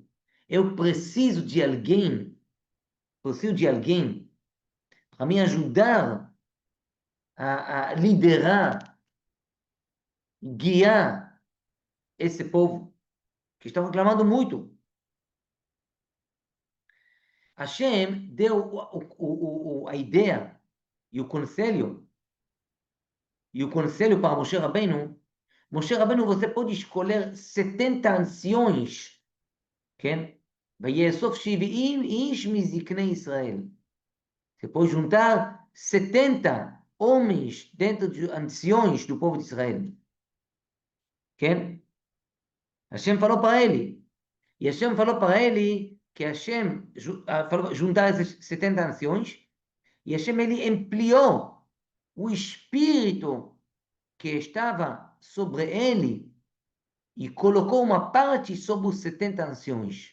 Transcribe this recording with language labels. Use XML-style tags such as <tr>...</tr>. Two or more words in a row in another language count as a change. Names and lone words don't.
<pt>Eu preciso de alguém para me ajudar a liderar, guiar esse povo que está reclamando muito. Hashem deu a ideia e o conselho, para Moshe Rabbeinu. Moshe Rabbeinu, você pode escolher 70 anciões, כן?</pt> <he>ויאסוף 70 איש מזקני ישראל.</he> <pt>Você pode juntar 70 homens dentro de anciões do povo de Israel. כן? Hashem falou para ele. E Hashem falou para ele que Hashem falou juntar esses 70 anciões. E Hashem ele ampliou o espírito que estava sobre ele e colocou uma parte sobre os 70 anciões.</pt>